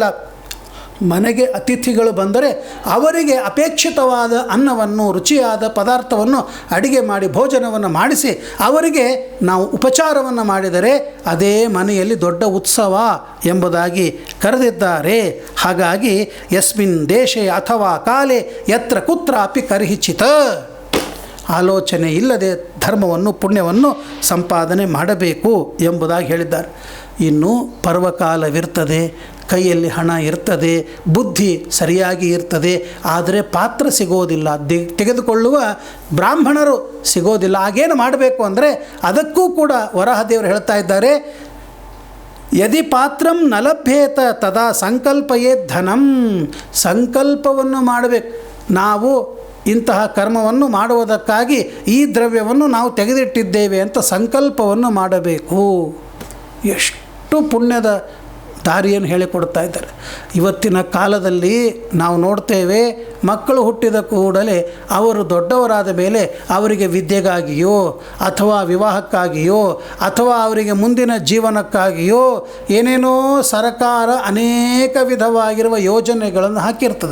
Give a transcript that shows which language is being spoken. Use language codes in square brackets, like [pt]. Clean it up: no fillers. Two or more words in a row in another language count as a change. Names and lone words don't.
[kn] ಮನೆಗೆ ಅತಿಥಿಗಳು ಬಂದರೆ ಅವರಿಗೆ ಅಪೇಕ್ಷಿತವಾದ ಅನ್ನವನ್ನು, ರುಚಿಯಾದ ಪದಾರ್ಥವನ್ನು ಅಡಿಗೆ ಮಾಡಿ ಭೋಜನವನ್ನು ಮಾಡಿಸಿ ಅವರಿಗೆ ನಾವು ಉಪಚಾರವನ್ನು ಮಾಡಿದರೆ ಅದೇ ಮನೆಯಲ್ಲಿ ದೊಡ್ಡ ಉತ್ಸವ ಎಂಬುದಾಗಿ ಕರೆದಿದ್ದಾರೆ. ಹಾಗಾಗಿ [sa] ಯಸ್ಮಿನ್ ದೇಶೆ ಅಥವಾ ಕಾಲೇ ಯತ್ರ ಕುತ್ರಾಪಿ ಕರ್ಹಿಚಿತ, [kn] ಆಲೋಚನೆ ಇಲ್ಲದೆ ಧರ್ಮವನ್ನು ಪುಣ್ಯವನ್ನು ಸಂಪಾದನೆ ಮಾಡಬೇಕು ಎಂಬುದಾಗಿ ಹೇಳಿದ್ದಾರೆ. ಇನ್ನು ಪರ್ವಕಾಲವಿರ್ತದೆ, ಕೈಯಲ್ಲಿ ಹಣ ಇರ್ತದೆ, ಬುದ್ಧಿ ಸರಿಯಾಗಿ ಇರ್ತದೆ, ಆದರೆ ಪಾತ್ರ ಸಿಗೋದಿಲ್ಲ, ತೆಗೆದುಕೊಳ್ಳುವ ಬ್ರಾಹ್ಮಣರು ಸಿಗೋದಿಲ್ಲ. ಆಗೇನು ಮಾಡಬೇಕು ಅಂದರೆ ಅದಕ್ಕೂ ಕೂಡ ವರಾಹದೇವರು ಹೇಳ್ತಾ ಇದ್ದಾರೆ, [sa] ಯದಿ ಪಾತ್ರಂ ನ ಲಭ್ಯೇತ ತದಾ ಸಂಕಲ್ಪಯೇ ಧನಂ. [kn] ಸಂಕಲ್ಪವನ್ನು ಮಾಡಬೇಕು. ನಾವು ಇಂತಹ ಕರ್ಮವನ್ನು ಮಾಡುವುದಕ್ಕಾಗಿ ಈ ದ್ರವ್ಯವನ್ನು ನಾವು ತೆಗೆದಿಟ್ಟಿದ್ದೇವೆ ಅಂತ ಸಂಕಲ್ಪವನ್ನು ಮಾಡಬೇಕು. ಎಷ್ಟು ಪುಣ್ಯದ ದಾರಿಯನ್ನು ಹೇಳಿಕೊಡ್ತಾ ಇದ್ದಾರೆ. ಇವತ್ತಿನ ಕಾಲದಲ್ಲಿ ನಾವು ನೋಡ್ತೇವೆ, ಮಕ್ಕಳು ಹುಟ್ಟಿದ ಕೂಡಲೇ ಅವರು ದೊಡ್ಡವರಾದ ಮೇಲೆ ಅವರಿಗೆ ವಿದ್ಯೆಗಾಗಿಯೋ ಅಥವಾ ವಿವಾಹಕ್ಕಾಗಿಯೋ ಅಥವಾ ಅವರಿಗೆ ಮುಂದಿನ ಜೀವನಕ್ಕಾಗಿಯೋ ಏನೇನೋ ಸರ್ಕಾರ ಅನೇಕ ವಿಧವಾಗಿರುವ ಯೋಜನೆಗಳನ್ನು ಹಾಕಿರ್ತದೆ.